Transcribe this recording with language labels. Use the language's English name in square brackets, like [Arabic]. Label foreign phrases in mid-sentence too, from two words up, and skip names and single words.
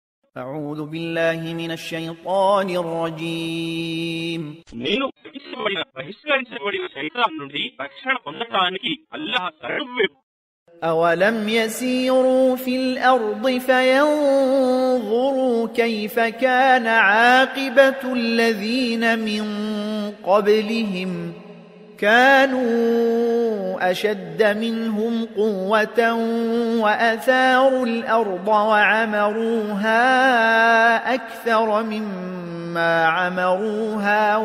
[Arabic] أعوذ بالله من الشيطان الرجيم [Telugu] నేను బహిష్కరించబడిన శైతాన్ నుండి రక్షణ పొందటానికి అల్లాహ్ సర్వవ్యాపి. [Arabic] أولم يسيروا في الأرض فينظروا كيف كان عاقبة الذين من قبلهم كانوا أشد منهم قوة وأثاروا الأرض وعمروها أكثر مما عمروها